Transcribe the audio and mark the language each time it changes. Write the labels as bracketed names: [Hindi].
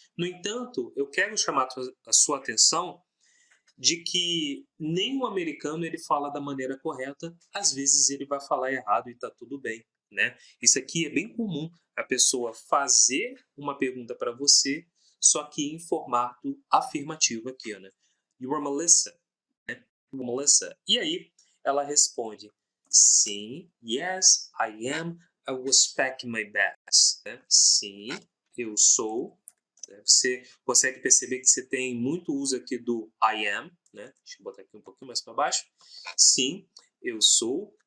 [Portuguese] No entanto, eu quero chamar a sua atenção de que nem o americano ele fala da maneira correta, às vezes ele vai falar errado e está tudo bem, né? Isso aqui é bem comum, a pessoa fazer uma pergunta para você, só que em formato afirmativo aqui, né? [English] You are Melissa, né? You are Melissa. [Portuguese] E aí ela responde, sim, [English] yes, I am, I was packing my bags. [Portuguese] Né? Sim, eu sou. Você consegue perceber que você tem muito uso aqui do I am, né? Deixa eu botar aqui um pouquinho mais para baixo. Sim, eu sou.